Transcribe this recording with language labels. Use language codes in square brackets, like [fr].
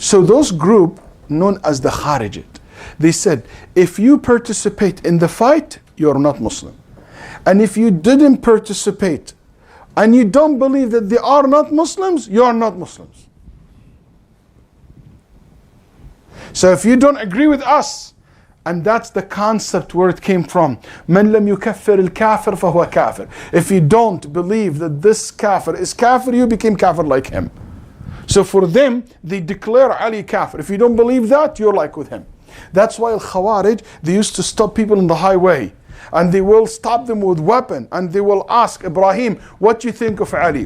[en] So those group known as the Kharijit, they said, if you participate in the fight, you're not Muslim. And if you didn't participate and you don't believe that they are not Muslims, you are not Muslims. So if you don't agree with us, and that's the concept where it came from. [ar] من لم يكفر الكافر فهو كافر. [en] If you don't believe that this kafir is kafir, you became kafir like him. So for them, they declare Ali kafir. If you don't believe that, you're like with him. That's why Al-Khawarij, they used to stop people on the highway. And they will stop them with weapon. And they will ask Ibrahim, what do you think of Ali?